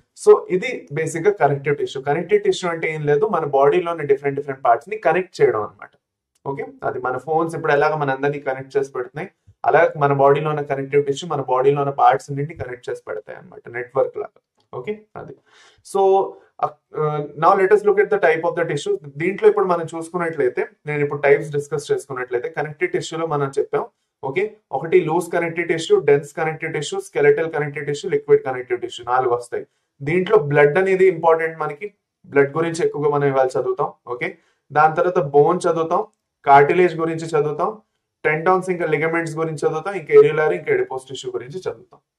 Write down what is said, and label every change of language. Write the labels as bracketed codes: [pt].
[te] So ఇది basic గా connective tissue. Connective tissue అంటే ఏం లేదు, మన బాడీలోని డిఫరెంట్ పార్ట్స్ ని కనెక్ట్ చేయడం అనమాట. ఓకే, అది మన ఫోన్స్ ఇప్పుడు ఎలాగ మన అందరినీ కనెక్ట్ చేసి పెడుతున్నాయి, అలాగే మన బాడీలో ఉన్న కనెక్టివ్ టిష్యూ మన బాడీలో ఉన్న పార్ట్స్ అన్నింటినీ కనెక్ట్ చేసి పెడతాయి అనమాట, నెట్వర్క్ లాగా. ఓకే, అది. [en] So now let us look at the type of the tissue. [te] దీంట్లో ఇప్పుడు మనం చూసుకున్నట్లయితే, నేను ఇప్పుడు టైప్స్ డిస్కస్ చేసుకున్నట్లయితే, కనెక్టివ్ టిష్యూలో మనం చెప్పాం. ఓకే, ఒకటి loose connective tissue, dense connective tissue, skeletal connective tissue, liquid connective tissue, 4 వస్తాయి. దీంట్లో బ్లడ్ అనేది ఇంపార్టెంట్, మనకి బ్లడ్ గురించి ఎక్కువగా మనం ఇవాళ చదువుతాం. ఓకే, దాని తర్వాత బోన్ చదువుతాం, కార్టిలేజ్ గురించి చదువుతాం, టెండాన్స్ ఇంకా లిగమెంట్స్ గురించి చదువుతాం, ఇంకా ఎరియులర్ ఇంకా ఎడిపోస్ టిష్యూ గురించి చదువుతాం.